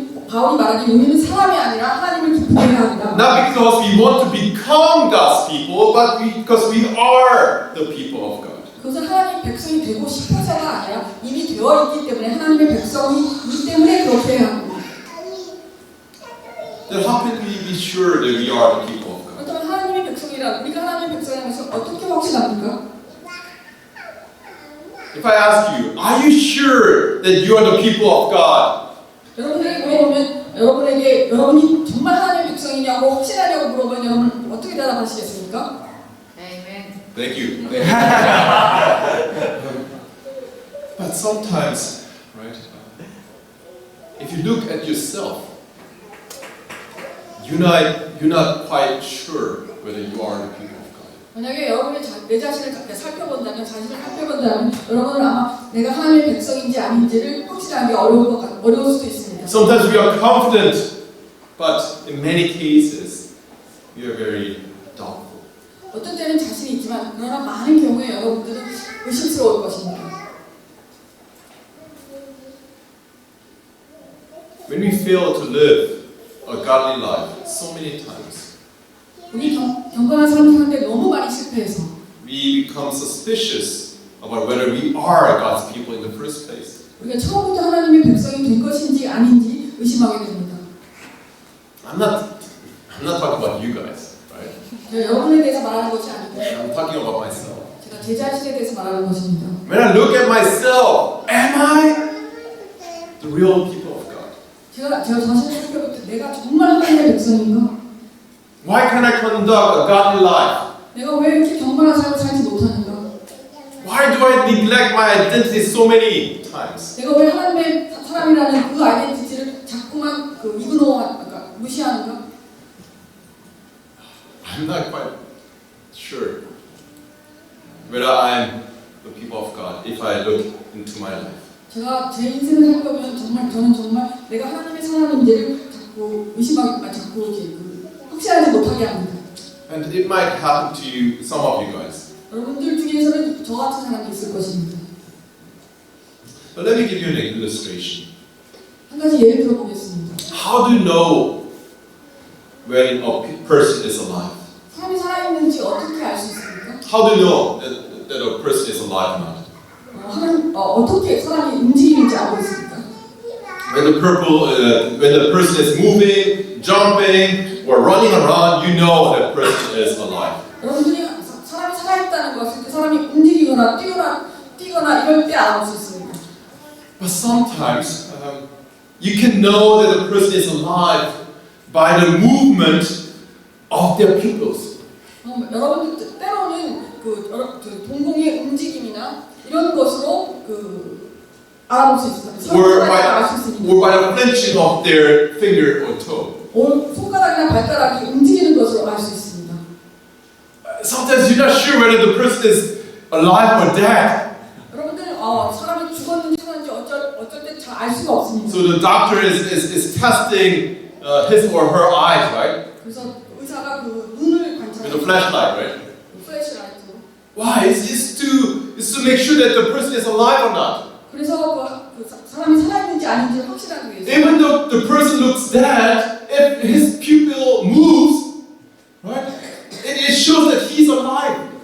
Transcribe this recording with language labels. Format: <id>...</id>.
<ko>바울이 말하기를 우리는 사람이 아니라 하나님을 기쁘게 해야 한다.</ko> <en>Not because we want to become God's people, but because we are the people of God.</en> <ko>그것은 하나님의 백성이 되고 싶어서가 아니라 이미 되어 있기 때문에 하나님의 백성이기 때문에 그렇게 해야 합니다.</ko> <en>Then how can we be sure that we are the people of God?</en> <ko>그렇다면 하나님의 백성이라 우리가 하나님의 백성이라는 것을 어떻게 확신합니까?</ko> <en>If I ask you, are you sure that you are the people of God?</en> <ko>여러분에게 물어보면 여러분이 정말 하나님의 백성이냐고 확신하냐고 물어보면 여러분 어떻게 대답하시겠습니까?</ko> <en>Thank you. But sometimes, right, if you look at yourself, you're not quite sure whether you are the people of God.</en> <ko>만약에 여러분이 내 자신을 자신을 살펴본다면 여러분은 아마 내가 하나님의 백성인지 아닌지를 확실하기 어려울 수도 있습니다.</ko> <en>Sometimes we are confident, but in many cases, we are very doubtful.</en> <ko>어떤 때는 자신이 있지만 그러나 많은 경우에 여러분들은 의심스러울 것입니다.</ko> <en>When we fail to live a godly life so many times,</en> <ko>우리 경건한 삶을 사는데 너무 많이 실패해서</ko> <en>we become suspicious about whether we are God's people in the first place.</en> <ko>우리가 처음부터 하나님의 백성이 된 것인지 아닌지 의심하게 됩니다.</ko> <en>I'm not talking about you guys, right?</en> <ko>여러분에 대해서 말하는 것이 아니고</ko> <en>I'm talking about myself.</en> <ko>제가 제 자신에 대해서 말하는 것입니다.</ko> <en>When I look at myself, am I the real people of God?</en> <ko>제가 자신을 살펴볼 때 내가 정말 하나님의 백성인가?</ko> <en>Why can't I conduct a godly life?</en> <ko>내가 왜 이렇게 경건한 삶을 살지 못하는가?</ko> <en>Why do I neglect my identity so many times?</en> <ko>내가 왜 하나님의 사람이라는 그 아이덴티티를 자꾸만 무시하는가?</ko> <en>I'm not quite sure whether I'm the people of God if I look into my life.</en> <ko>제가 제 인생을 살펴보면 저는 정말 내가 하나님의 사람인지를 자꾸 자꾸 이렇게 확실하지 못하게 합니다.</ko> <en>And it might happen to you, some of you guys.</en> <ko>여러분들 중에서는 저 같은 사람이 있을 것입니다.</ko> <en>But let me give you an illustration.</en> <ko>한 가지 예를 들어보겠습니다.</ko> <en>How do you know when a person is alive?</en> <ko>사람이 살아있는지 어떻게 알 수 있습니까?</ko> <en>How do you know that a person is alive or not?</en> <ko>어떻게 사람이 움직이는지 알고 있습니까?</ko> <en>When the person is moving, jumping, or running around, you know that person is alive.</en> <ko>여러분들이 사람이 살아있다는 것을 그 사람이 움직이거나 뛰거나 이럴 때 알 수 있습니다.</ko> <en>But sometimes you can know that a person is alive by the movement of their pupils.</en> <ko>여러분들 때로는 동공의 움직임이나 이런 것으로 알아볼 수 있습니다.</ko> <en>Or</en> <ko>알 수 있습니다.</ko> <en>by the flinching of their finger or toe.</en> <ko>손가락이나 발가락이 움직이는 것으로 알 수 있습니다.</ko> <en>Sometimes you're not sure whether the person is alive or dead.</en> <ko>여러분들 사람이 죽었는지 살았는지 어쩔 때 잘 알 수가 없습니다.</ko> <en>So the doctor is testing his or her eyes, right?</en> <ko>그래서 의사가 눈을 관찰합니다.</ko> <en>With a flashlight, right?</en> <ko>플래시라이트로.</ko> <en>Why? It's to make sure that the person is alive or not.</en> <ko>그래서 사람이 살아있는지 아닌지 확실하기 위해서.</ko> <en>Even though the person looks dead, if his pupil moves, right, it shows that he's alive.</en>